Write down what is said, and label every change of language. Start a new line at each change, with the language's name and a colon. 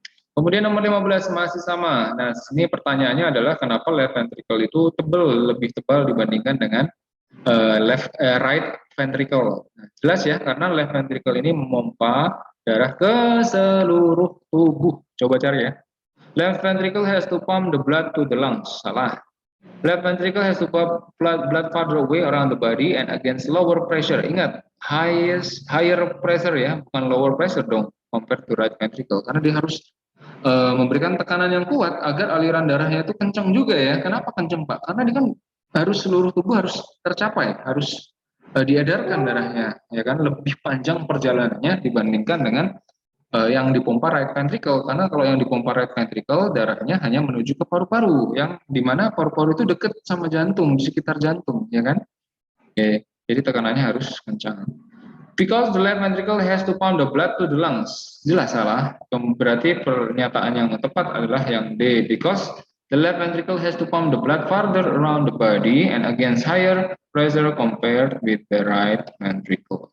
Indonesian: Kemudian nomor 15 masih sama. Nah, sini pertanyaannya adalah kenapa left ventricle itu lebih tebal dibandingkan dengan right ventricle. Nah, jelas ya, karena left ventricle ini memompa darah ke seluruh tubuh. Coba cari ya.
English: Left ventricle has to pump the blood to the lungs.
Indonesian: Salah.
English: Left ventricle has to pump blood farther away around the body and against lower pressure.
Indonesian: Ingat,
English: higher pressure ya, bukan lower pressure dong, compared to right ventricle.
Indonesian: Karena dia harus memberikan tekanan yang kuat agar aliran darahnya itu kencang juga ya. Kenapa kencang Pak? Karena dia kan harus seluruh tubuh harus tercapai, harus diedarkan darahnya, ya kan lebih panjang perjalanannya dibandingkan dengan yang dipompa right ventricle. Karena kalau yang dipompa right ventricle darahnya hanya menuju ke paru-paru, yang dimana paru-paru itu dekat sama jantung, di sekitar jantung, ya kan? Oke, jadi tekanannya harus kencang.
English: Because the left ventricle has to pump the blood to the lungs.
Indonesian: Jelas salah. Berarti pernyataan yang tepat adalah yang D.
English: Because the left ventricle has to pump the blood farther around the body and against higher pressure compared with the right ventricle.